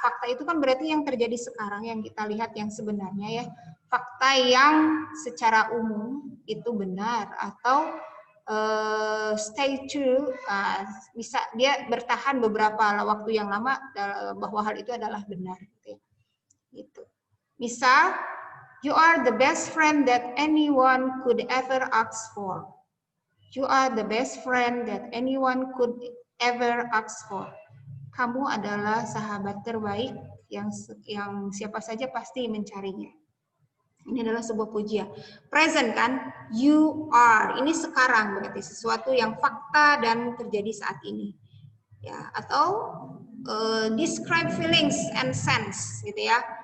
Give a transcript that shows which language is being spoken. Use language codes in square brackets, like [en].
[id] Fakta itu kan berarti yang terjadi sekarang, yang kita lihat yang sebenarnya ya. Fakta yang secara umum itu benar atau stay true, bisa dia bertahan beberapa waktu yang lama bahwa hal itu adalah benar. Gitu. [en] Misal, you are the best friend that anyone could ever ask for. You are the best friend that anyone could ever ask for. [id] Kamu adalah sahabat terbaik yang siapa saja pasti mencarinya. Ini adalah sebuah pujian. Present kan? [en] You are. [id] Ini sekarang berarti sesuatu yang fakta dan terjadi saat ini. Ya, atau [en] describe feelings and sense [id] gitu ya.